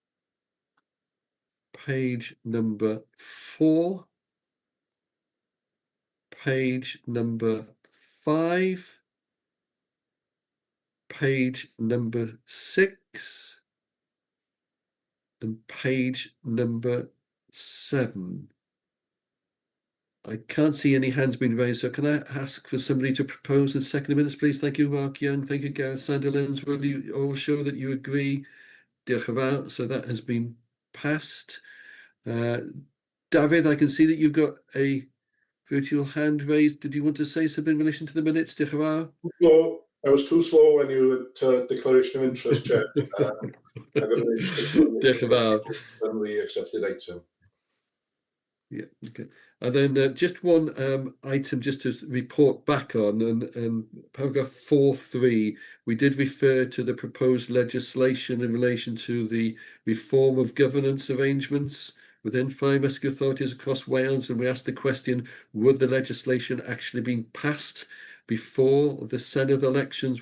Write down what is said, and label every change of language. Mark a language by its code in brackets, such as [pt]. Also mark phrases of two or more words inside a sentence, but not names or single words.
[en] page number 4, page number 5, page number 6, and page number 7. I can't see any hands being raised, so can I ask for somebody to propose and second the minutes, please? Thank you, Mark Young. Thank you, Gareth Sandilands. Will you all show that you agree? [cy] Diolch yn fawr. [en] So that has been passed. David, I can see that you've got a virtual hand raised. Did you want to say something in relation to the minutes? [cy] Diolch yn fawr. [en] No, I was too slow when you had declaration of interest, Chair. [cy] Diolch yn fawr. [en] On the accepted item. Yeah, okay. And then just one item just to report back on, and paragraph 4.3, we did refer to the proposed legislation in relation to the reform of governance arrangements within fire and rescue authorities across Wales, and we asked the question, would the legislation actually been passed before the Senedd elections?